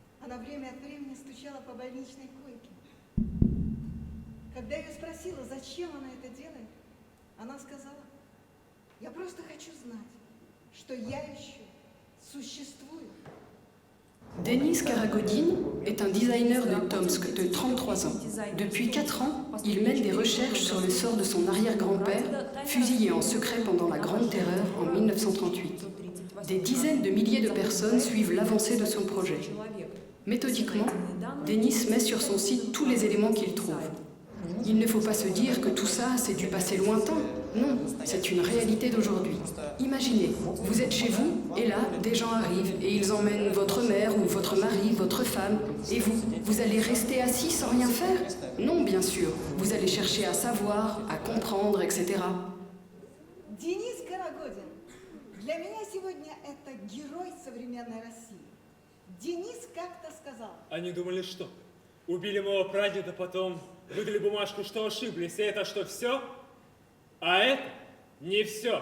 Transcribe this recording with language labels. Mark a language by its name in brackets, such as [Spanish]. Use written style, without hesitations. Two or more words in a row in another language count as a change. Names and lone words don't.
[Russian] она время от времени стучала по больничной койке. Когда я ее спросила, зачем она это делает, она сказала: я просто хочу знать, что я еще существую. [French] Denis Karagodin est un designer de Tomsk de 33 ans. Depuis 4 ans, il mène des recherches sur le sort de son arrière-grand-père, fusillé en secret pendant la Grande Terreur en 1938. Des dizaines de milliers de personnes suivent l'avancée de son projet. Méthodiquement, Denis met sur son site tous les éléments qu'il trouve. Il ne faut pas se dire que tout ça, c'est du passé lointain. Non, c'est une réalité d'aujourd'hui. Imaginez, vous êtes chez vous, et là, des gens arrivent, et ils emmènent votre mère ou votre mari, votre femme, et vous allez rester assis sans rien faire? Non, bien sûr, vous allez chercher à savoir, à comprendre, etc. [Russian] Денис Карагодин. Для меня сегодня это герой современной России. Денис как-то сказал: Они думали, что? Убили моего прадеда, потом выдали бумажку, что ошиблись. И это что, все? А это не все.